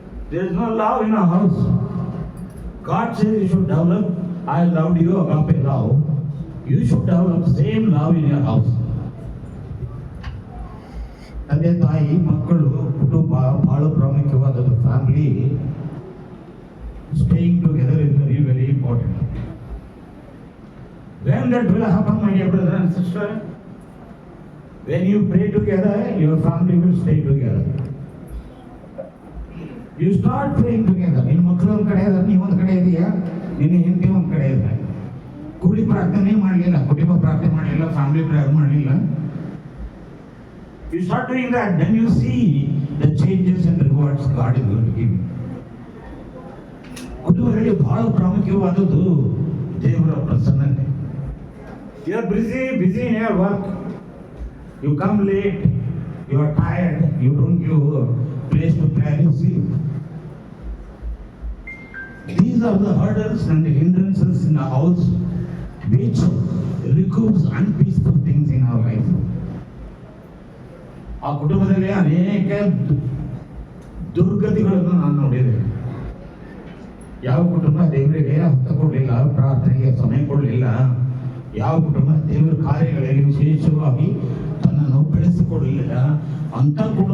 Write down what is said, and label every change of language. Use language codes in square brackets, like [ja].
[en] There is no love in our house. God says you should develop, I loved you, agape love. You should develop same love in your house. [kn] ತಂದೆ ತಾಯಿ ಮಕ್ಕಳು ಕುಟುಂಬ ಬಹಳ ಪ್ರಾಮುಖ್ಯವಾದದ್ದು. [en] Family staying together is very very important. When that will happen, my dear brother and sister, when you pray together, your family will stay together. You start praying together. [kn] ನಿನ್ನ ಮಕ್ಕಳು ಒಂದು ಕಡೆ ಇದ್ದಾರೆ, ನೀವು ಒಂದು ಕಡೆ ಇದೆಯಾ, ನಿನ್ನ ಹೆಂಡತಿ ಒಂದು ಕಡೆ ಇದೆ. ಕೂಡಿ ಪ್ರಾರ್ಥನೆ ಮಾಡಲಿಲ್ಲ, ಕುಟುಂಬ ಪ್ರಾರ್ಥನೆ ಮಾಡಲಿಲ್ಲ, ಫ್ಯಾಮಿಲಿ ಪ್ರೇಯರ್ ಮಾಡಲಿಲ್ಲ. [en] You start doing that, then you see the changes and rewards God is going to give you. [kn] ಕುಟುಂಬದಲ್ಲಿ ಬಹಳ ಪ್ರಾಮುಖ್ಯವಾದದ್ದು ದೇವರ ಪ್ರಸನ್ನತೆ. [en] You are busy in your work. You come late, you are tired, you don't give a place to pray, you sleep. These are the hurdles and the hindrances in our house which recoups unpeaceful things in our life. [kn] ಆ ಕುಟುಂಬದಲ್ಲಿ ಅನೇಕ ದುರ್ಗತಿಗಳನ್ನು ನಾನು ನೋಡಿದ್ದೇನೆ. ಯಾವ ಕುಟುಂಬ ದೇವರಿಗೆ ಹತ್ತ ಕೊಡಲಿಲ್ಲ, ಪ್ರಾರ್ಥನೆಗೆ ಸಮಯ ಕೊಡಲಿಲ್ಲ, ಯಾವ ಕುಟುಂಬ ದೇವರ ಕಾರ್ಯಗಳಲ್ಲಿ ವಿಶೇಷವಾಗಿ ತನ್ನನ್ನು ಬೆಳೆಸಿಕೊಡಲಿಲ್ಲ, ಅಂತ ಕುಟುಂಬ